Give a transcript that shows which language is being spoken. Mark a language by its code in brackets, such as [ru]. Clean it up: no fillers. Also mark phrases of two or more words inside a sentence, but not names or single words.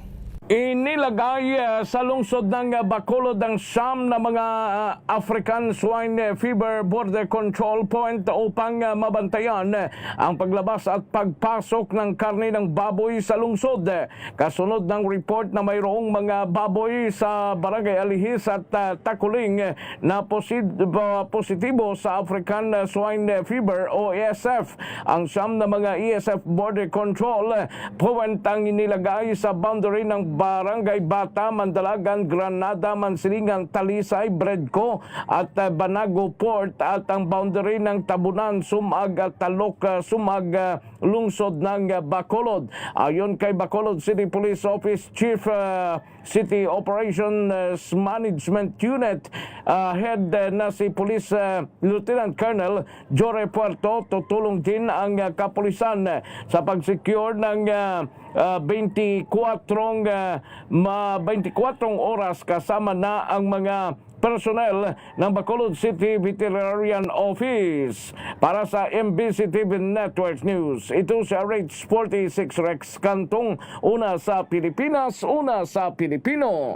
[tl] Inilagay sa lungsod ng Bacolod ang siyam na mga African Swine Fever Border Control Point upang mabantayan ang paglabas at pagpasok ng karne ng baboy sa lungsod. Kasunod ng report na mayroong mga baboy sa Barangay Alihis at Takuling na positibo sa African Swine Fever o ESF. Ang siyam na mga ESF Border Control Point ang inilagay sa boundary ng Barangay Bata, Mandalagan, Granada, Mansilingan, Talisay, Bredco at Banago Port at ang boundary ng Tabunan, Sumag at Talok, Sumag, lungsod ng Bacolod. Ayon kay Bacolod City Police Office Chief City Operations Management Unit Head na si Police Lieutenant Colonel Jore Puerto, tutulong din ang kapulisan sa pag-secure ng 24 oras kasama na ang mga personnel ng Bacolod City Veterinarian Office. Para sa MBC TV Network News, ito si RH46 Rex Cantong, una sa Pilipinas, una sa Pilipino.